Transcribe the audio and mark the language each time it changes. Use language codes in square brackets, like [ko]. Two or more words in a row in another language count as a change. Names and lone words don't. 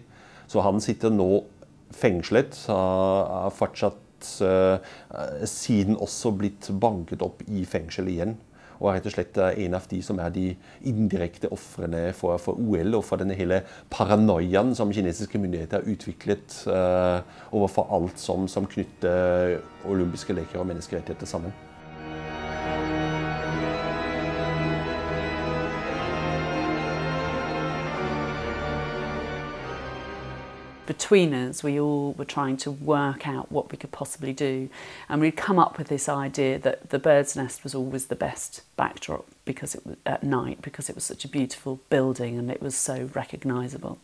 [no] Så han sitter nå fengslet, har fortsatt siden også blitt banket opp i fengsel igjen. Og er rett og slett en av de som er de indirekte offrene for OL og for denne hele paranoiaen som kinesiske myndigheter har utviklet overfor alt som knytter olympiske leker og menneskerettigheter sammen. [en] Between us, we all were trying to work out what we could possibly do, and we'd come up with this idea that the Bird's Nest was always the best backdrop because it was at night, because it was such a beautiful building and it was so recognisable.